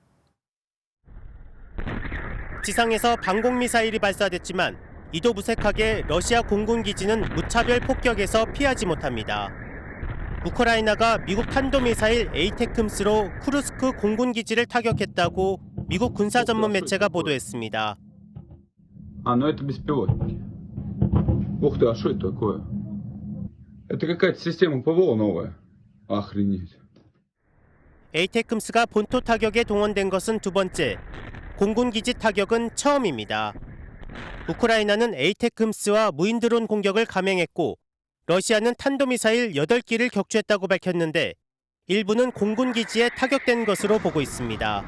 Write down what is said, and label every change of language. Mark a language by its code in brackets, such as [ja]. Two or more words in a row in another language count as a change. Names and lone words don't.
[ko] 지상에서 방공미사일이 발사됐지만 이도 무색하게 러시아 공군기지는 무차별 폭격에서 피하지 못합니다. 우크라이나가 미국 탄도미사일 에이테크스로 쿠르스크 공군기지를 타격했다고 미국 군사 전문 매체가 보도했습니다. [ru] Но это беспилотники. Ух ты, а что это такое? Это какая-то система ПВО новая. Охренеть. [ko] 에이테크스가 본토 타격에 동원된 것은 2번째, 공군기지 타격은 처음입니다. 우크라이나는 에이테크스와 무인드론 공격을 감행했고 러시아는 탄도미사일 8기를 격추했다고 밝혔는데 일부는 공군기지에 타격된 것으로 보고 있습니다.